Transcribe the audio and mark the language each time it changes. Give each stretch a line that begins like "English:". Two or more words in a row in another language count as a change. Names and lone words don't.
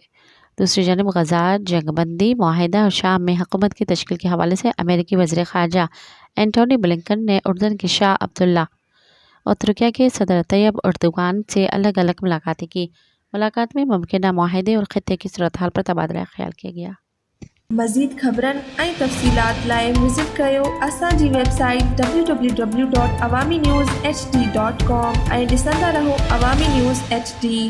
Urdu: دوسری جانب غزہ جنگ بندی معاہدہ اور شام میں حکومت کی تشکیل کے حوالے سے امریکی وزیر خارجہ اینٹونی بلنکن نے اردن کے شاہ عبداللہ اور ترکیہ کے صدر طیب اردوغان سے الگ الگ ملاقاتیں کی۔ ملاقات میں ممکنہ معاہدے اور خطے کی صورتحال پر تبادلہ خیال کیا گیا۔
Sindhi: مزید خبرن ऐं तफ़सीलात लाइ विज़िट कयो असांजी वेबसाइट www.awamiNewsHD.com ऐं ॾिसंदा रहो अवामी न्यूज़ HD।